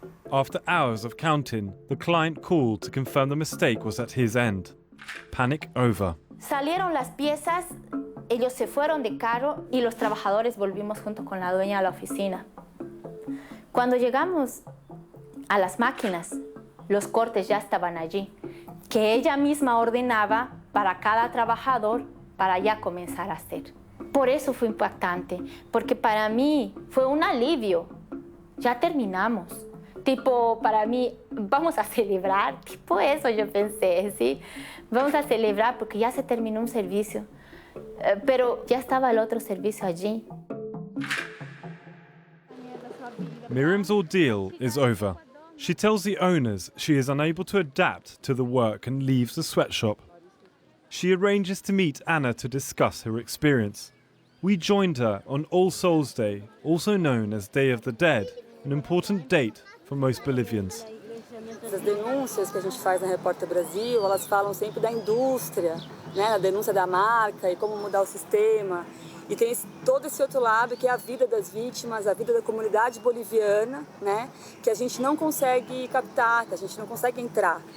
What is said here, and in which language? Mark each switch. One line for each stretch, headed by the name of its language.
English: After hours of counting, the client called to confirm the mistake was at his end. Panic over.
Spanish: Salieron las piezas, ellos se fueron de carro y los trabajadores volvimos junto con la dueña a la oficina. Cuando llegamos a las máquinas, los cortes ya estaban allí, que ella misma ordenaba para cada trabajador para ya comenzar a hacer. Por eso fue impactante, porque para mí fue un alivio. Ya terminamos. Tipo, para mí, vamos a celebrar. Tipo eso yo pensé, ¿sí? Vamos a celebrar porque ya se terminó un servicio. Pero ya estaba el otro servicio allí.
English: Miriam's ordeal is over. She tells the owners she is unable to adapt to the work and leaves the sweatshop. She arranges to meet Anna to discuss her experience. We joined her on All Souls Day, also known as Day of the Dead, an important date for most Bolivians.
Portuguese: Essas denúncias que a gente faz na Repórter Brasil, elas falam sempre da indústria, né, a denúncia da marca e como mudar o sistema. E tem todo esse outro lado que é a vida das vítimas, a vida da comunidade boliviana, né, que a gente não consegue captar, que a gente não consegue entrar.